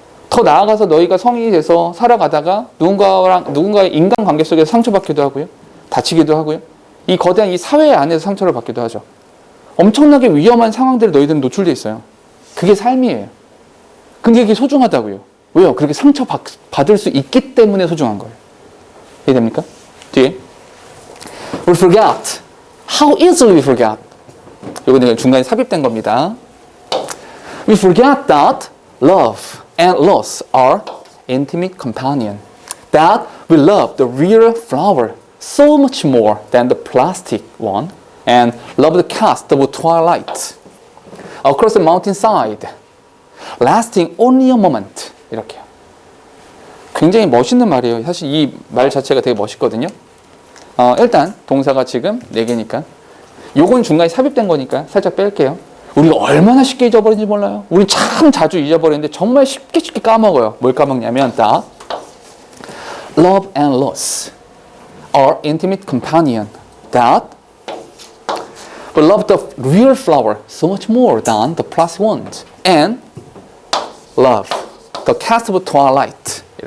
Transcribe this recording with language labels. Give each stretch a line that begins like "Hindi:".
Korean: 더 나아가서 너희가 성인이 돼서 살아가다가 누군가의 인간관계 속에서 상처받기도 하고요. 다치기도 하고요. 이 거대한 이 사회 안에서 상처를 받기도 하죠. 엄청나게 위험한 상황들에 너희들은 노출되어 있어요. 그게 삶이에요. 근데 이게 소중하다고요. 왜요? 그렇게 상처받을 수 있기 때문에 소중한 거예요. 이해됩니까? 뒤에
English: We forget. How easily we forget.
Korean: 이거 중간에 삽입된 겁니다.
English: We forget that love and loss are intimate companion. That we love the real flower so much more than the plastic one, and love the cast of twilight across the mountainside, lasting only a moment.
Korean: 이렇게요. 굉장히 멋있는 말이에요. 사실 이 말 자체가 되게 멋있거든요. 일단 동사가 지금 4개니까 요건 중간에 삽입된 거니까 살짝 뺄게요. 우리가 얼마나 쉽게 잊어버리는지 몰라요. 우리 참 자주 잊어버리는데 정말 쉽게 까먹어요. 뭘 까먹냐면
English: that love and loss are intimate companion. That We love the real flower so much more than the plastic ones. And love the cast of twilight.